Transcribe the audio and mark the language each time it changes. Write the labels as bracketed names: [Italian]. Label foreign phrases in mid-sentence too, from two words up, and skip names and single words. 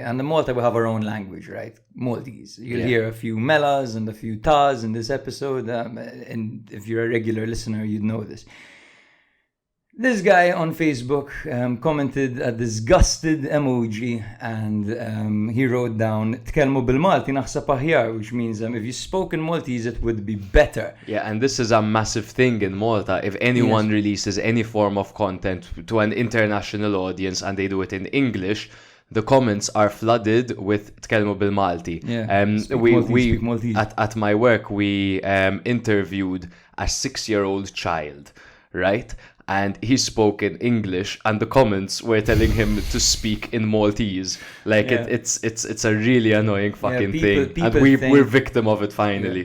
[English] And in Malta we have our own language, right? Maltese. You'll hear a few melas and a few tas in this episode, and if you're a regular listener, you'd know this. This guy on Facebook commented a disgusted emoji, and he wrote down [Maltese] "Tkellmu bil-Malti naħseb aħjar," [English] which means if you spoke in Maltese it would be better. Yeah, and this is a massive thing in Malta. If anyone releases any form of content to an international audience and they do it in English, the comments are flooded with [Maltese] tkellmu bil-Malti. [English] Speak Maltese. At my work, we interviewed a 6-year-old child, right? And he spoke in English, and the comments were telling him to speak in Maltese. Like it's a really annoying fucking thing, and we're victim of it finally.